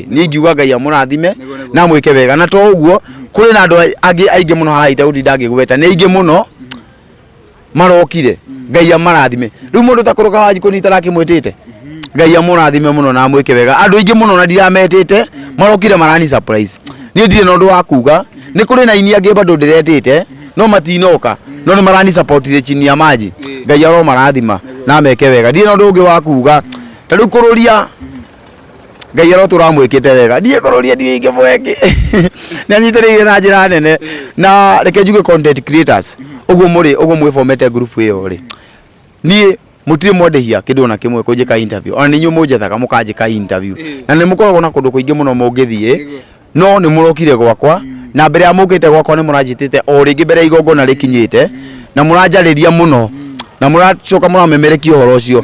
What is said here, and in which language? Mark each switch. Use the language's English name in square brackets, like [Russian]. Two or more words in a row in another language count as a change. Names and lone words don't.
[Kikuyu] Niĩ ngiuga Ngai amũrathime na mwĩke wega, na to ũguo kũrĩ na andũ angĩ aingĩ mũno haha itegũtinda ngĩgweta, nĩ aingĩ mũno marokire. Ngai amarathime. Rĩu mũndũ ta kũroka Wanjikũ nĩ itarakĩmwĩtĩte, Ngai amũrathime mũno na mwĩke wega. Andũ aingĩ mũno na ndirametĩte marokire marani surprise. Niĩ ndirĩ na ũndũ wa kuga, nĩ kũrĩ na ini angĩ bado ndĩretĩte no matinoka, no nĩ marani support [Swahili] chini ya maji. [Kikuyu] Ngai aro marathima na meke wega. Ndirĩ na ũndũ ũngĩ wa kuga, ta rĩu kũrũria Ngai aro tũramwĩkĩte wega, ndiĩ kũrũria ndiĩ ingĩmweke nĩ anyitĩrĩire na njĩra nene. Na reke njuge [English] content creators [Kikuyu] ũguo mwĩfomete group ĩyo rĩ, niĩ mutirĩ mwendehia kĩndũ na kĩmwe kũnjĩka interview, ona nĩ inyuĩ mũnjethaga mũkanjĩka interview na nĩ mũkoragwo na kũndũ kũingĩ mũno mũngĩthiĩ, no nĩ mũrokire gwakwa na mbere ya mũkĩte gwakwa nĩ mũranjĩtĩte o rĩngĩ mbere ya igongona rĩkinyĩte na mũranjarĩria mũno na mũracoka mũramemerekia ũhoro ũcio.